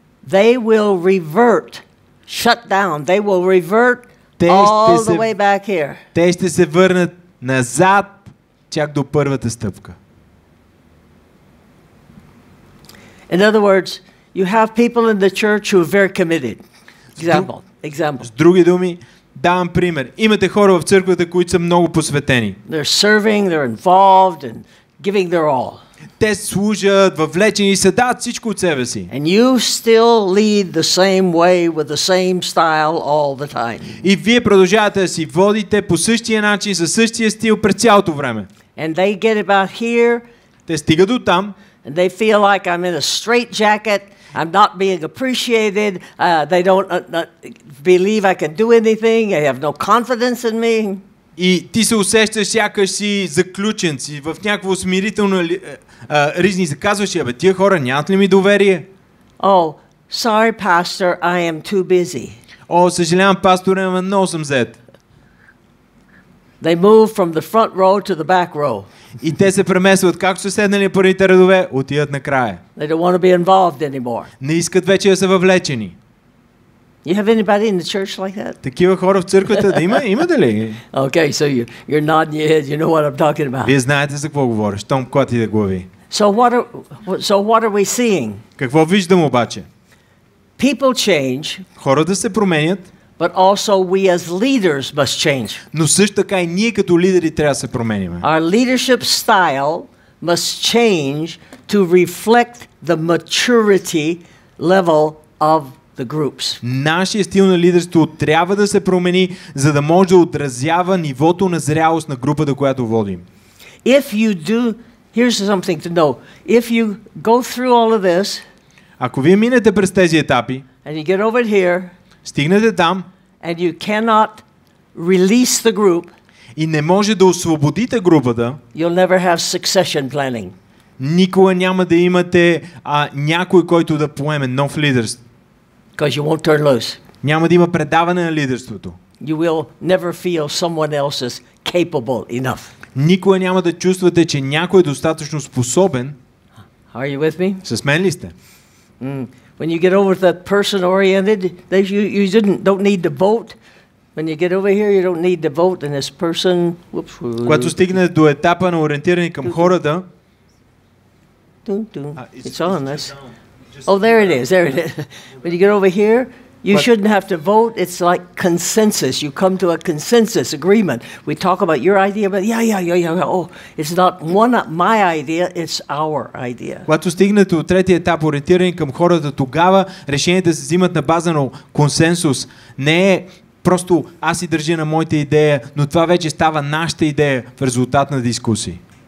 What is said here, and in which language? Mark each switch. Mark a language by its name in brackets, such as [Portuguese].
[English] They will revert, shut down. They will revert all the way back here. [Bulgarian] Те ще се върнат назад, чак до първата стъпка. [English] In other words, you have people in the church who are very committed. Example. [Bulgarian] С други думи, давам пример. Имате хора в църквата, които са много посветени. [English] They're serving, they're involved and giving their all. [Bulgarian] Те служат, въвлечени са, дават всичко от себе си. [English] And you still lead the same way with the same style all the time. [Bulgarian] И вие продължавате да си водите по същия начин, със същия стил през цялото време. [English] And they get about here. [Bulgarian] Те стигат до там. [English] And they feel like I'm in a straitjacket. I'm not being appreciated. They don't believe I can do anything. They have no confidence in me. [Bulgarian] И ти се усещаш сякаш си заключен си в някакво смирително ризни. Се казваш, абе, тия хора нямат ли ми доверие? [English] Oh, sorry, pastor, I am too busy. [Bulgarian] О, съжалявам, пасторе, но много съм зает. [English] They move from the front row to the back row. [Bulgarian] И те се преместват, както са седнали първите редове, отиват накрая. [English] They don't want to be involved anymore. [Bulgarian] Не искат вече да са въвлечени. [English] You have anybody in the church like that? [Bulgarian] Такива хора в църквата да имате ли? [English] Okay, so you're nodding your head. You know what I'm talking about. [Bulgarian] Вие знаете за какво говоря, щом клатите глави. [English] So what are we seeing? [Bulgarian] Какво виждам обаче? [English] People change. [Bulgarian] Хората се променят. [English] But also we as leaders must change. [Bulgarian] Но също така и ние като лидери трябва да се променим. [English] Our leadership style must change to reflect the maturity level of the groups. [Bulgarian] Нашия стил на лидерство трябва да се промени, за да може да отразява нивото на зрялост на групата, която водим. [English] If you do, here's something to know. If you go through all of this, [Bulgarian] Ако вие минете през тези етапи, [English] and you get over here, [Bulgarian] стигнете там [English] and you cannot release the group, [Bulgarian] и не може да освободите групата, [English] you'll never have succession planning. [Bulgarian] никога няма да имате някой, който да поеме нов лидер. [English] Because you won't turn loose. [Bulgarian] Няма да има предаване на лидерството. [English] You will never feel someone else is capable enough. [Bulgarian] Никога няма да чувствате, че някой е достатъчно способен. [English] Are you with me? [Bulgarian] С мен ли сте? [English] When you get over that person-oriented, you don't need to vote. When you get over here, you don't need to vote, and this person... [Bulgarian] Когато стигне до етапа на ориентиране към хората... [English] It's on this. Oh, there it is. There it is. When you get over here, you shouldn't have to vote. It's like consensus. You come to a consensus agreement. We talk about your idea, but yeah. Oh, it's not my idea, it's our idea. [Bulgarian] Когато стигнете от третия етап, ориентиране към хората, тогава решенията се взимат на база на консенсус. Не е просто аз си държа на моята идея, но това вече става нашата идея в резултат на дискусии.